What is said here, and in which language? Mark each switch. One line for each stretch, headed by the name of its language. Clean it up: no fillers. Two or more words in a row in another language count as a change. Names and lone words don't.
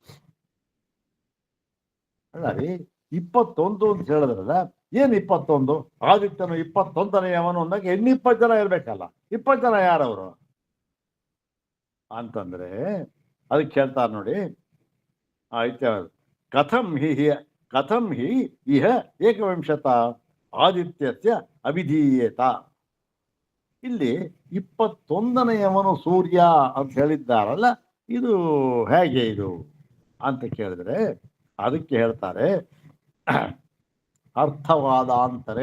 Kannada: ಅಲ್ಲ ರೀ, 21 ಅಂತ ಹೇಳಿದ್ರಲ್ಲ, ಏನ್ 21? ಆದಿತ್ಯನು 21ನೇಯವನು ಅಂದಾಗ ಇನ್ನು 20 ಜನ ಇರ್ಬೇಕಲ್ಲ. 20 ಜನ ಯಾರವರು ಅಂತಂದ್ರೆ ಅದಕ್ಕೆ ಹೇಳ್ತಾರೆ ನೋಡಿ.
Sanskrit: ಆಯ್ತ ಕಥಂ ಹಿ ಇಹ ಏಕವಿಂಶತ ಆದಿತ್ಯಸ್ಯ ಅಭಿಧೀಯೇತ.
Kannada: ಇಲ್ಲಿ 21ನೇಯವನು ಸೂರ್ಯ ಅಂತ ಹೇಳಿದ್ದಾರಲ್ಲ, ಇದು ಹೇಗೆ ಇದು ಅಂತ ಕೇಳಿದ್ರೆ ಅದಕ್ಕೆ ಹೇಳ್ತಾರೆ ಅರ್ಥವಾದಾಂತರೇ.